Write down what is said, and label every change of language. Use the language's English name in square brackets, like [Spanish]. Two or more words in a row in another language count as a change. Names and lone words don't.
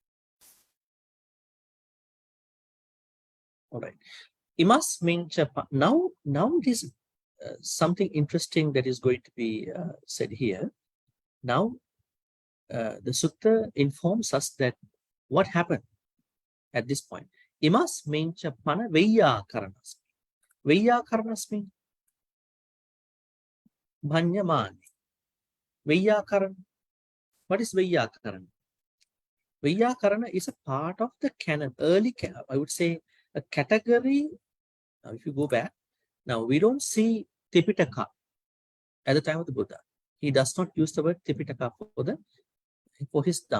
[English] All right. Imas means now it is something interesting that is going to be said here. Now, the sutta informs us that what happened at this point. [Pali] Imas means pana veyyakaranasmi. Veyyakaranasmi. Bhanyamani. Veyyakaran. [English] What is Veyyakaran? Veyyakarana is a part of the canon, early canon. I would say a category. Now, if you go back, now we don't see Tipitaka at the time of the Buddha. He does not use the word Tipitaka for his Dhamma.